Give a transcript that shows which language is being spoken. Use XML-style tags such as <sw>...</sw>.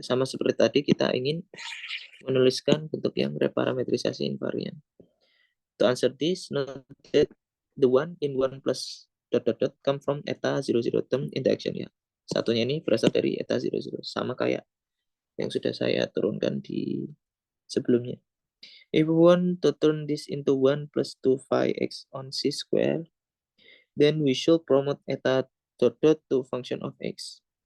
<id>Sama seperti tadi kita ingin menuliskan bentuk yang reparametrisasi invariant.</id> <en>To answer this, note that the one in 1 plus ... come from eta 00 term in the action ya.</en> <id>Satunya ini berasal dari eta 00, sama kayak yang sudah saya turunkan di sebelumnya.</id> <en>If we want to turn this into 1 plus 2 phi x on c square, then we should promote eta ... to function of x.</en>